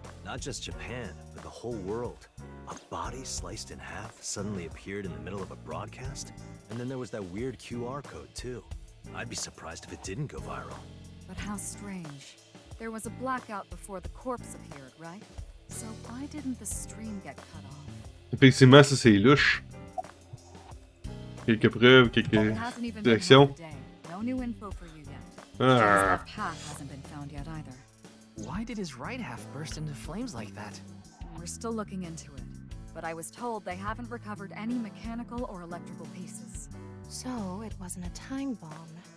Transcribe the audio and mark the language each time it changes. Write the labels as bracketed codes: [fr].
[en] Not just Japan, but the whole world. A body sliced in half suddenly appeared in the middle of a broadcast, and then there was that weird QR code too. I'd be surprised if it didn't go viral. But how strange. There was a blackout before the corpse appeared, right? So why didn't the stream get cut off? [fr] Effectivement, ça c'est louche. Quelques preuves, quelques [en] It hasn't even been [fr] directions. [en] half a day. No new info for you yet. Ah. That path hasn't been found yet either. Why did his right half burst into flames like that? We're still looking into it, but I was told they haven't recovered any mechanical or electrical pieces. So it wasn't a time bomb.